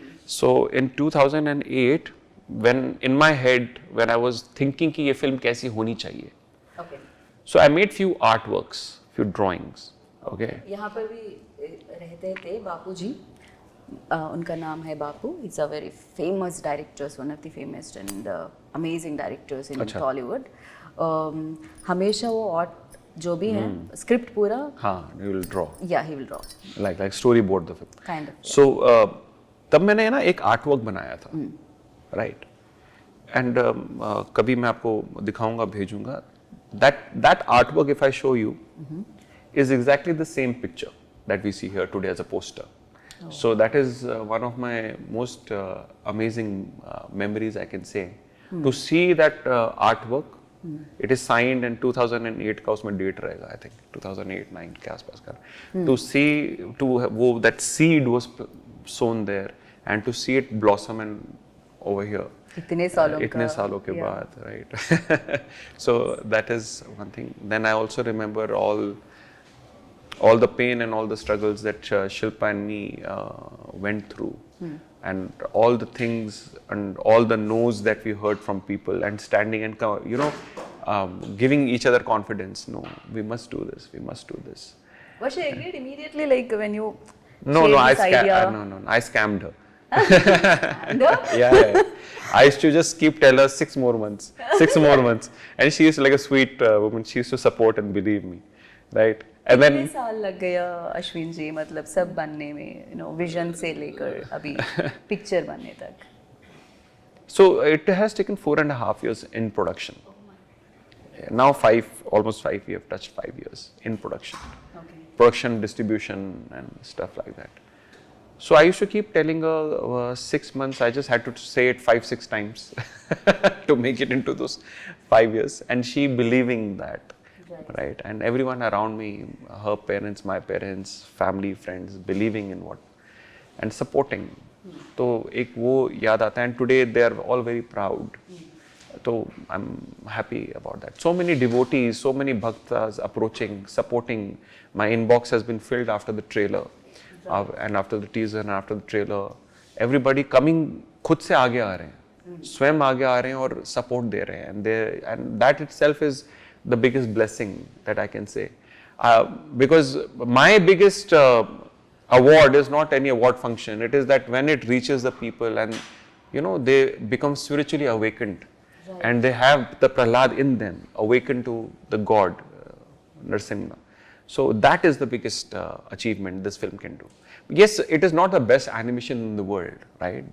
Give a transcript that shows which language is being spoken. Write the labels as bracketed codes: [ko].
[en] So in 2008, when in my head, when I was thinking [hi] कि ये film कैसी होनी चाहिए, [en] so I made few artworks, few drawings. Okay. [hi] यहाँ पर भी रहते थे बापू जी, उनका नाम है बापू. [en] He's a very famous director, one of the famous and amazing directors in Tollywood. [hi] हमेशा वो आर्ट जो भी है स्क्रिप्ट पूरा [en] he will draw. Yeah, he will draw. Like storyboard the film. Kind of. [hi] So तब मैंने ना एक आर्टवर्क बनाया था, right? And कभी मैं आपको दिखाऊंगा, भेजूंगा. [en] That artwork, if I show you, is exactly the same picture that we see here today as a poster. So that is one of my most amazing memories, I can say, to see that artwork. It is signed in 2008 [hi] का उसमें date रहेगा, [en] I think 2008-9 [hi] के आसपास का. [en] To see that seed was sown there and to see it blossom and over here. [hi] इतने सालों के बाद, right? [en] So that is one thing. Then I also remember all the pain and all the struggles that Shilpa and me went through. And all the things and all the no's that we heard from people and standing and, you know, giving each other confidence. No, we must do this. We must do this. Was she agreed immediately, like when you No, I scammed her. Yeah. I used to just keep tell her 6 more months, and she used to, like a sweet woman. She used to support and believe me, right? And then [hi] कितने साल लग गया अश्विन जी, मतलब सब बनने में, you know, vision से लेकर अभी पिक्चर बनने तक? [en] So it has taken 4.5 years in production. Now almost 5, we have touched 5 years in production. Production, distribution and stuff like that. So I used to keep telling her 6 months, I just had to say it 5-6 times to make it into those 5 years, and she believing that. right? And everyone around me, her parents, my parents, family, friends, believing in what and supporting. [hi] तो एक वो याद आता है, [en] and today they are all very proud. So I'm happy about that. So many devotees, so many bhaktas approaching, supporting. My inbox has been filled after the trailer, and after the teaser and after the trailer. [hi] Everybody coming, खुद से आगे आ रहे हैं, स्वयं आगे आ रहे हैं और support दे रहे हैं, [en] and that itself is the biggest blessing that I can say. Because my biggest award is not any award function. It is that when it reaches the people and they become spiritually awakened. Right. And they have the Prahlad in them, awakened to the God, Narsimha. So that is the biggest achievement this film can do. Yes, it is not the best animation in the world, right?